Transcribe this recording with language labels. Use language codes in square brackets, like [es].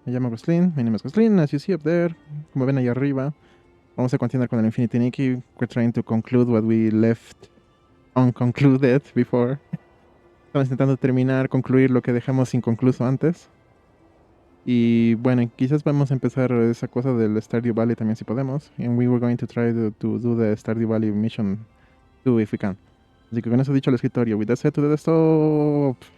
[es] Me llamo Glostlyn, [en] my name is Glostlyn, as you see up there. [es] Como ven ahí arriba, vamos a continuar con el Infinity Nikki. [en] We're trying to conclude what we left unconcluded before. [es] Estamos intentando concluir lo que dejamos inconcluso antes. Y bueno, quizás vamos a empezar esa cosa del Stardew Valley también si podemos. [en] And we were going to try to do the Stardew Valley mission too if we can. [es] Así que con eso dicho el escritorio, [en] with that said, to the stop.